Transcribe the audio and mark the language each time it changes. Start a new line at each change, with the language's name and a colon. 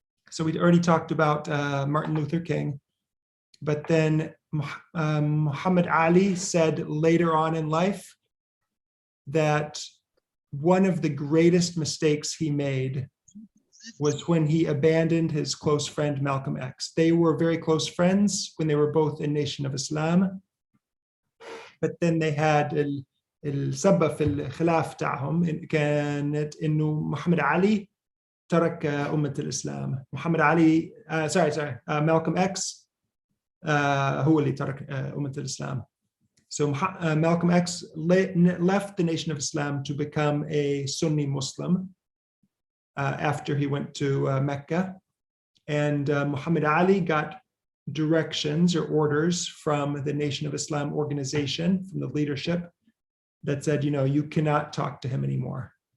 English: So we already talked about Martin Luther King, but then Muhammad Ali said later on in life that one of the greatest mistakes he made was when he abandoned his close friend Malcolm X. They were very close friends when they were both in Nation of Islam, but then they had
Arabic: السبب في الخلاف تاعهم كانت إنه محمد علي ترك أمة الإسلام. محمد علي Malcolm X هو اللي ترك أمة الإسلام.
English: So Malcolm X left the Nation of Islam to become a Sunni Muslim after he went to Mecca, and Muhammad Ali got directions or orders from the Nation of Islam organization, from the leadership, that said, you cannot talk to him anymore.